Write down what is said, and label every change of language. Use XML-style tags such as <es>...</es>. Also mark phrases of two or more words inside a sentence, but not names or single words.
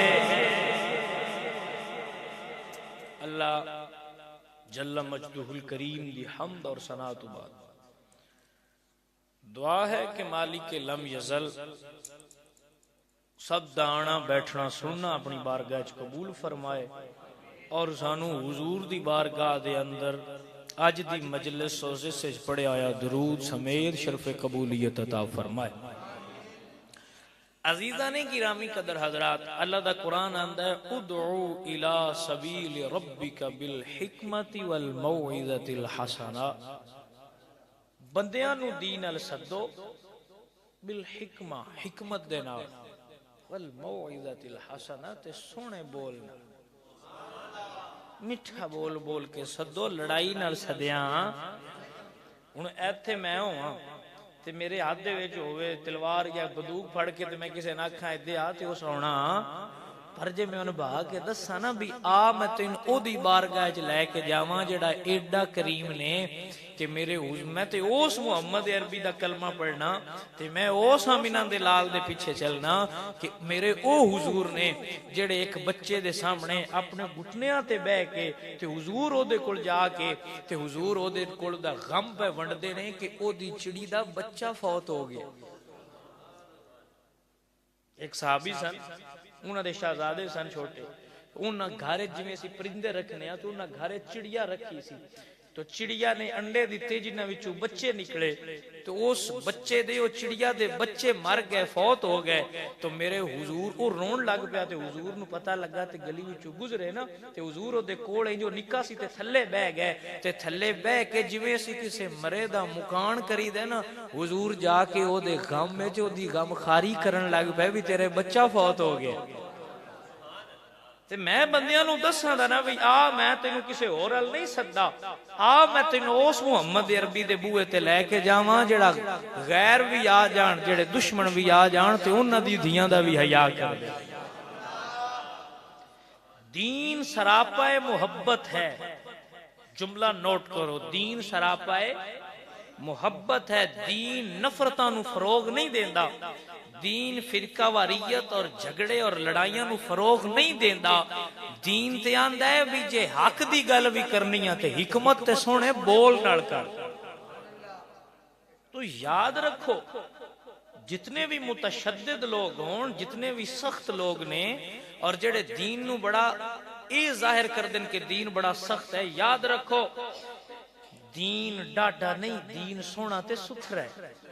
<pa>اللہ</pa> <ar>جل مجدہ الکریم</ar> <pa>دی حمد اور ثنا تو بعد دعا ہے کہ مالک</pa> <ar>لم یزل</ar> <pa>سب دانا بیٹھنا سننا اپنی بارگاہ قبول فرمائے اور سانو حضور دی بارگاہ دے اندر آج دی مجلس سوزے سے پڑے آیا درود سمیت شرف قبولیت عطا فرمائے۔ عزیزان گرامی قدر حضرات، اللہ دا قرآن آندا ہے</pa> <ar>ادعو الی سبیل ربک بالحکمت والموعظۃ الحسنہ،</ar> <pa>بندیاں نو دین ال سدو بالحکمہ حکمت دے نال</pa> <ar>والموعظۃ الحسنہ</ar> <pa>تے سونے بولنا میٹھا بول بول کے سدو، لڑائی نال سدیاں ہن ایتھے میں ہواں تے میرے ہاتھ دے وچ ہوے تلوار یا بندوق پھڑ کے تے میں کسے نہ کھاں ادے آ تے او سونا پر جے میں انہوں بھا کے دساں نا بھی آ میں تین او دی بارگاہ وچ لے کے جاواں جڑا ایڈا کریم نے کہ میرے میں تے اوس محمد عربی دا کلمہ پڑھنا تے میں اوس آمینہ دے لال دے پیچھے چلنا کہ میرے او حضور نے جڑے ایک بچے دے سامنے اپنے گھٹنیاں تے بہ کے تے حضور او دے کول جا کے تے حضور او دے کول دا غم پہ ونڈدے نے کہ او دی چڑی دا بچہ فوت ہو گیا۔ ایک صحابی سن انہاں دے شہزادے سن چھوٹے، انہاں گھارے جویں سی پرندے رکھنے تو انہاں گھارے چڑیا رکھی سی تو چڑیا نے انڈے دیتے جنہاں وچوں بچے نکلے تو اس بچے دے او چڑیا دے بچے مر گئے فوت ہو گئے تو میرے حضور او رون لگ پیا تے حضور نو پتہ لگا تے گلی وچوں گزرے نا تے حضور او دے کول جو نکا سی تے تھلے بہ گئے تے تھلے بہ کے جویں سی کسے مرے دا مکان کری دے نا حضور جا کے او دے غم وچ او دی غم خاری کرن لگ پے بھی تیرے بچہ فوت ہو گیا۔ تے میں بندیاں نو دساں دا نا بھی آ میں تینوں کسے اور ال نہیں سدا، آ میں تینوں اس محمد عربی دے بوئے تے لے کے جاواں جڑا غیر بھی آ جان جڑے دشمن بھی آ جان تے انہاں دی دھیاں دا بھی حیا کر دے۔ دین سراپا محبت ہے، جملہ نوٹ کرو، دین سراپا محبت ہے، دین نفرتاں نو فروغ نہیں دیندا، دین فرقہ واریت اور جھگڑے اور لڑائیاں نو فروغ نہیں دیندا. دین تے آندا ہے بھی جے حق دی گل بھی کرنی ہے تے حکمت تے سونے بول نال کر. تو یاد رکھو جتنے بھی متشدد لوگ ہون، جتنے بھی سخت لوگ نے اور جڑے دین نو بڑا اے ظاہر کر دیں کہ دین بڑا سخت ہے، یاد رکھو دین ڈاڈا نہیں، دین سونا تے ستھرا ہے.</pa>